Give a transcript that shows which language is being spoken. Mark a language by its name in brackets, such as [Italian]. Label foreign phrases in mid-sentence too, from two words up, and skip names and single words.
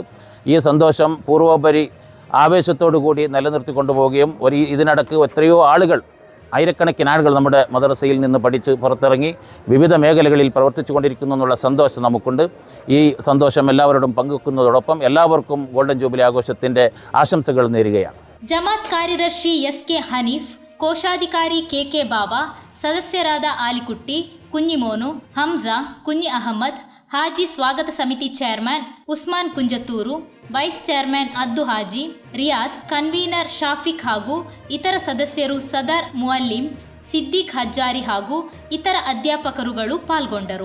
[Malayalam] ഈ സന്തോഷം പൂർവോപരി ആവേശത്തോടു കൂടി നിലനിർത്തിക്കൊണ്ടുപോവുകയും ഇതിനിടക്ക് എത്രയോ ആളുകൾ, ആയിരക്കണക്കിന് ആളുകൾ നമ്മുടെ മദ്രസയിൽ നിന്ന് പഠിച്ച് പുറത്തിറങ്ങി വിവിധ മേഖലകളിൽ പ്രവർത്തിച്ചു കൊണ്ടിരിക്കുന്നു എന്നുള്ള സന്തോഷം നമുക്കുണ്ട്. ഈ സന്തോഷം എല്ലാവരോടും പങ്കുവെക്കുന്നതോടൊപ്പം എല്ലാവർക്കും [English] golden jubilee [Malayalam] ആഘോഷത്തിൻ്റെ ആശംസകൾ നേരുകയാണ്. [Kannada] ಜಮಾತ್ ಕಾರ್ಯದರ್ಶಿ ಎಸ್.ಕೆ. ಹನೀಫ್, ಕೋಶಾಧಿಕಾರಿ ಕೆ.ಕೆ. ಬಾಬಾ, ಸದಸ್ಯರಾದ ಆಲಿಕುಟ್ಟಿ, ಕುഞ്ഞിಮೋನು, ಹಮ್ಜಾ, ಕುഞ്ഞി ಅಹಮದ್, ಹಾಜಿ ಸ್ವಾಗತ ಸಮಿತಿ ಚೇರ್ಮನ್ ಉಸ್ಮಾನ್ ಕುಂಜತ್ತೂರು, [English] vice chairman [Kannada] ಅದ್ದು ಹಾಜಿ, ರಿಯಾಸ್, ಕನ್ವೀನರ್ ಶಾಫಿಕ್ ಹಾಗೂ ಇತರ ಸದಸ್ಯರು ಸದರ್ ಮುಅಲ್ಲಿಂ, ಸಿದ್ದಿಕ್ ಹಜ್ಜಾರಿ ಹಾಗೂ ಇತರ ಅಧ್ಯಾಪಕರುಗಳು ಪಾಲ್ಗೊಂಡರು.